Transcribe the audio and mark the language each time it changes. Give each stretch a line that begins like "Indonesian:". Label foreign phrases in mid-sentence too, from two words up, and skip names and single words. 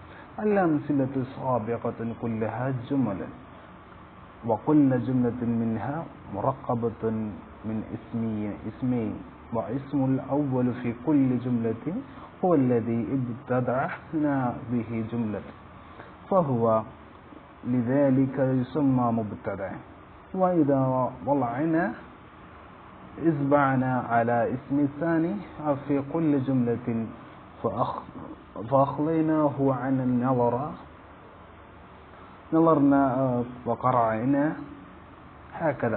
Arabic: الأمثلة السابقة كلها جمل وكل جملة منها مركبة من اسمين والاسم الأول في كل جملة هو الذي ابتدأنا به جملة فهو لذلك يسمى مبتدأ وإذا وضعنا إصبعنا على اسم الثاني في كل جملة فأخليناه عن نظرنا وقرأنا هكذا.